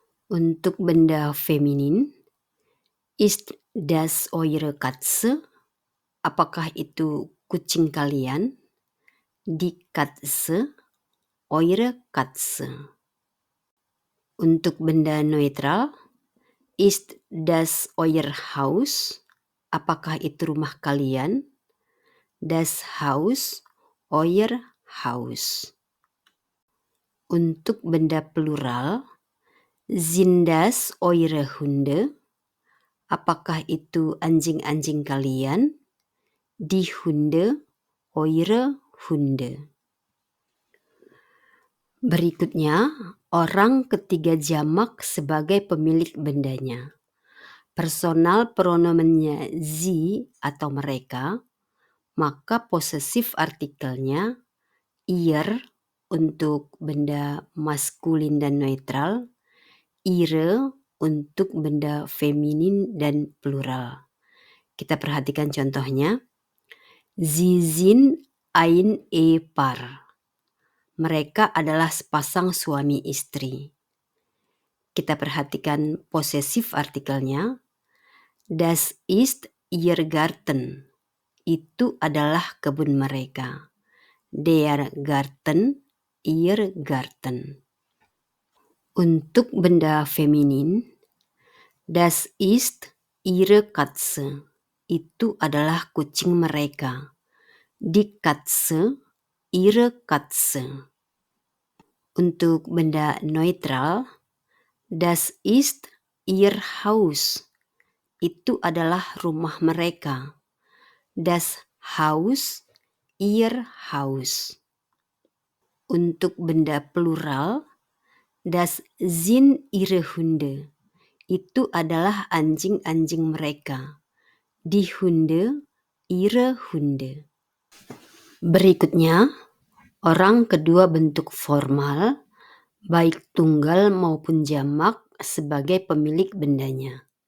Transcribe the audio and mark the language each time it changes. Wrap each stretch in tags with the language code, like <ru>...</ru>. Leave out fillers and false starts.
<id>Untuk benda feminin,</id> <de>ist das eure Katze?</de> <id>Apakah itu kucing kalian?</id> <de>Die Katze, eure Katze.</de> <id>Untuk benda neutral,</id> <de>ist das euer Haus?</de> <id>Apakah itu rumah kalian?</id> <de>Das Haus, euer Haus.</de> <id>Untuk benda plural,</id> <de>sind das eure Hunde?</de> <id>Apakah itu anjing-anjing kalian?</id> <de>Die Hunde, eure Hunde.</de> <id>Berikutnya, orang ketiga jamak sebagai pemilik bendanya. Personal pronomennya sie atau mereka, maka posesif artikelnya ihr untuk benda maskulin dan neutral, ihre untuk benda feminin dan plural. Kita perhatikan contohnya.</id> <de>Sie sind ein Ehepaar.</de> <id>Mereka adalah sepasang suami istri. Kita perhatikan posesif artikelnya.</id> <de>Das ist ihr Garten.</de> <id>itu adalah kebun mereka.</id> <de>Der Garten, ihr Garten.</de> <id>Untuk benda feminin,</id> <de>das ist ihre Katze.</de> <id>Itu adalah kucing mereka.</id> <de>Die Katze, ihre Katze.</de> <id>Untuk benda neutral,</id> <de>das ist ihr Haus.</de> <id>Itu adalah rumah mereka.</id> <de>Das Haus, ihr Haus.</de> <id>Untuk benda plural,</id> <de>das sind ihre Hunde.</de> <id>Itu adalah anjing-anjing mereka.</id> <de>Die Hunde, ihre Hunde.</de> <id>Berikutnya, orang kedua bentuk formal, baik tunggal maupun jamak sebagai pemilik bendanya.</id>